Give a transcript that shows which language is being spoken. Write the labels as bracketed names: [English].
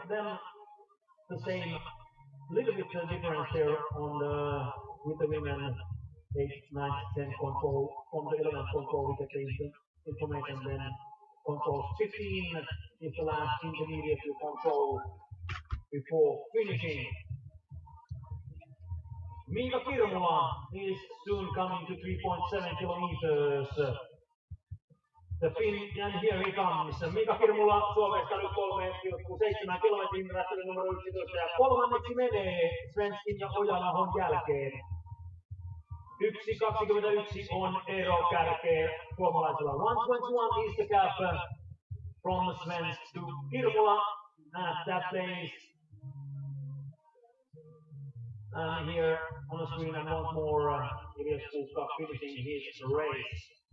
[English] Then the same little bit difference there on the with the women 8, 9, 10 control from the 11th control with the information, then control 15 is the last intermediate control before finishing. Mika Kirmula is soon coming to 3.7 kilometers. The Finn, and here he comes. [Finnish] Mika Kirmula Suomesta nyt 3,7 kilometrin perässä numero 11 ja kolmanneksi menee Svenskin ja Ojanahon jälkeen. 1.21 on ero kärkeen suomalaisella. [English] 1.21 is the gap from Svensk to Kirmula at that place. And here on the screen, and once more, Elias Kuukka finishing his race.